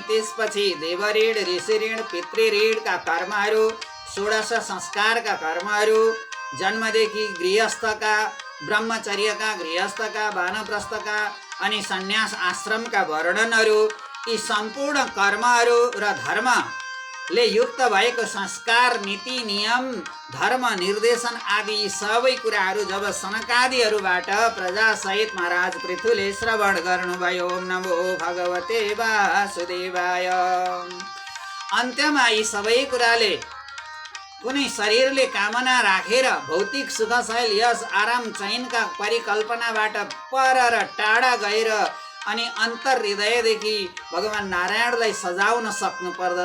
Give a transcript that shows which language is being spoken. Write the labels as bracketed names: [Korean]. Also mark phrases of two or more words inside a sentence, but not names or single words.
[Nepali] त्यसपछि देवऋण ऋषिऋण पितृऋणका कर्महरू 16 संस्कारका कर्महरू जन्मदेखि गृहस्थका ब्रह्मचर्यका गृहस्थका वानप्रस्थका अनि सन्यास आश्रमका वर्णनहरू यी सम्पूर्ण कर्महरू र धर्मले युक्त भएको संस्कार नीति नियम धर्म निर्देशन आदि सबै कुराहरू जब सनकादिहरूबाट प्रजासहित महाराज पृथुले श्रवण गर्नुभयो। [Sanskrit] ओम नमो भगवते वासुदेवाय। [Nepali] अन्त्यमा यी सबै कुराले कुनै शरीरले कामना राखेर भौतिक सुखशैल यस आराम चैनका परिकल्पनाबाट पर र टाढा गएर अनि अन्तर हृदयदेखि भगवान नारायणलाई सजाउन सक्नु पर्दछ।